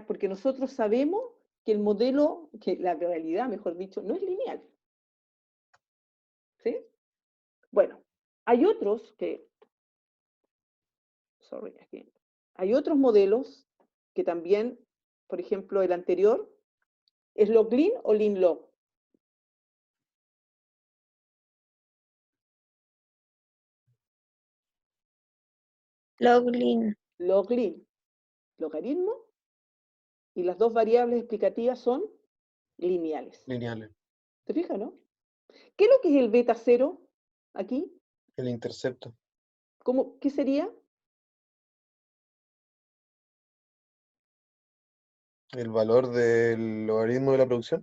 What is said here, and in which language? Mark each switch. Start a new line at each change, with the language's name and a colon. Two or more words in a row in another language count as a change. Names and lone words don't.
Spanish: Porque nosotros sabemos que el modelo, que la realidad, mejor dicho, no es lineal. ¿Sí? Bueno, hay otros que, hay otros modelos que también, por ejemplo, el anterior, ¿es log-lin o lin-log? Log-lin. Log-lin, logaritmo, y las dos variables explicativas son lineales. Lineales. ¿Te fijas, no? ¿Qué es lo que es el beta 0 aquí? El intercepto. ¿Qué sería? El valor del logaritmo de la producción.